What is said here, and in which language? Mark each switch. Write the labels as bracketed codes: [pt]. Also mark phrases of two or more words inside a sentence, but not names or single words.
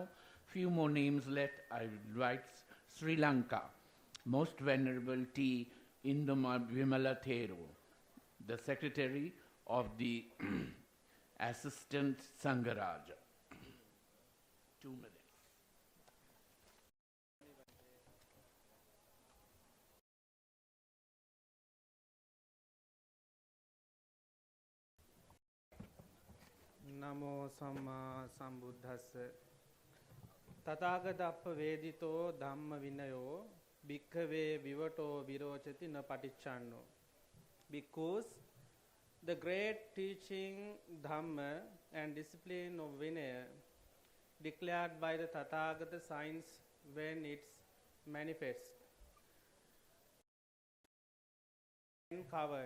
[en] Few more names left. I invite Sri Lanka, Most Venerable T. Vimala Thero, the Secretary of the Assistant Sangharaja. 2 minutes. [pi] Namo Samma Sambuddhassa Tathagata Vedito Dhamma Vinayo Bhikkhave Vivato Virochati Na Patichanno. [en] Because the great teaching Dhamma and discipline of Vinaya declared by the Tathagata science when it's manifest and covered.